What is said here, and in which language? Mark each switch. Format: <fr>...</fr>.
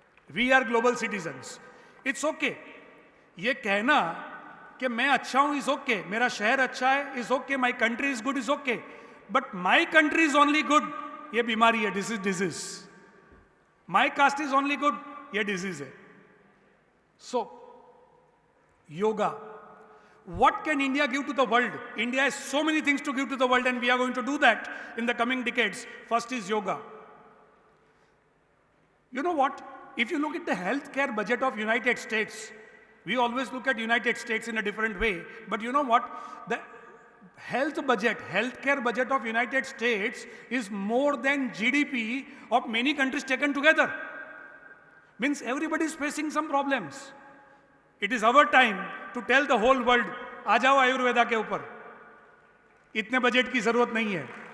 <en>We are global citizens. It's okay</en> <hi>ये कहना कि मैं अच्छा हूं,</hi> <en>is okay,</en> <hi>मेरा शहर अच्छा है,</hi> <en>is okay, my country is good, is okay, but my country is only good</en> <hi>ये बीमारी है,</hi> <en>This is disease. My caste is only good,</en> <hi>ये डिजीज है.</hi> <en>So yoga, what can India give to the world? India has so many things to give to the world, and we are going to do that in the coming decades. First is yoga. You know what? If you look at the healthcare budget of United States, we always look at United States in a different way. But you know what? The healthcare budget of United States is more than GDP of many countries taken together. Means everybody is facing some problems. It is our time to tell the whole world,</en> <hi>आ जाओ आयुर्वेदा के ऊपर, इतने budget की जरूरत नहीं है.</hi>